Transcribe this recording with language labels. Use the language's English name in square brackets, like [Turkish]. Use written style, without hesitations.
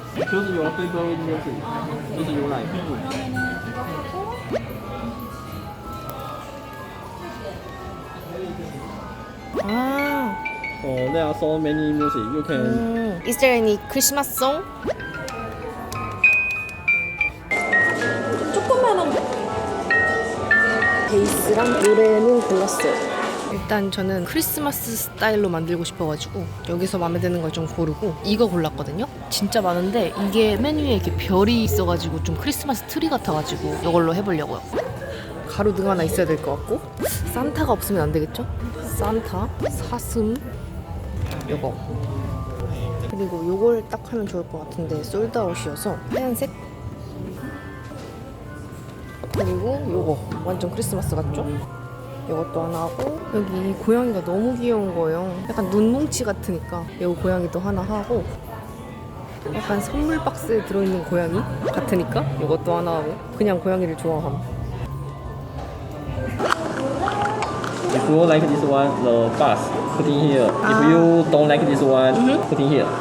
[English] Choose your favorite music. If you like. 아. There are so many music. You can. Is there any Christmas song? [Korean] 조그만한 베이스랑 노래는 골랐어요. 일단 저는 크리스마스 스타일로 만들고 싶어가지고 여기서 마음에 드는 걸 좀 고르고 이거 골랐거든요. 진짜 많은데 이게 메뉴에 이렇게 별이 있어가지고 좀 크리스마스 트리 같아가지고 이걸로 해보려고요. 가로등 하나 있어야 될 것 같고 산타가 없으면 안 되겠죠? 산타, 사슴, 요거 그리고 요걸 딱 하면 좋을 것 같은데 솔드아웃이어서 하얀색 그리고 요거 완전 크리스마스 같죠? 이것도 하나 하고 여기 고양이가 너무 귀여운 거예요. 약간 눈뭉치 같으니까 이 고양이도 하나 하고 약간 선물 박스에 들어있는 고양이 같으니까 이것도 하나 하고 그냥 고양이를 좋아함. [English] If you like this one, the bus put in here. If you don't like this one, put in here.